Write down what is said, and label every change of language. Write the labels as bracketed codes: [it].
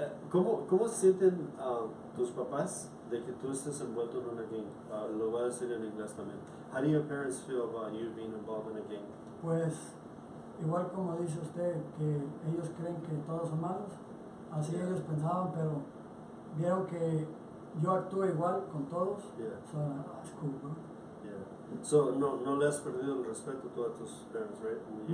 [es] ¿Cómo se sienten tus papás de que tú estés envuelto en una gang? Lo voy a decir en inglés también. [en] How do your parents feel about you being involved in a gang? [es] Pues igual como dice usted que ellos creen que todos son malos, así [en] Yeah. [es] ellos pensaban, pero vieron que yo actúo igual con todos, [en] Yeah. so it's cool, bro. [es] Yeah. So no le has perdido el respeto tú a tus parents, right? You